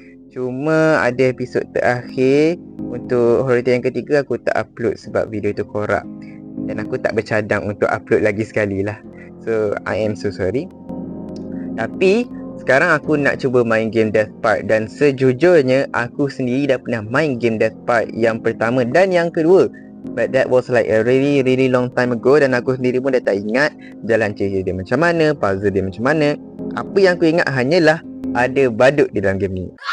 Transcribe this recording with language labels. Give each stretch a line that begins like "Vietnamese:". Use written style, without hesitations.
Malay: Cuma ada episod terakhir untuk Horror Tale yang ketiga aku tak upload sebab video tu korak. Dan aku tak bercadang untuk upload lagi sekali lah.
English: So I am so sorry.
Malay: Tapi sekarang aku nak cuba main game Death Park. Dan sejujurnya aku sendiri dah pernah main game Death Park yang pertama dan yang kedua.
English: But that was like a really long time ago.
Malay: Dan aku sendiri pun dah tak ingat jalan cerita dia macam mana, puzzle dia macam mana. Apa yang aku ingat hanyalah ada badut di dalam game ni.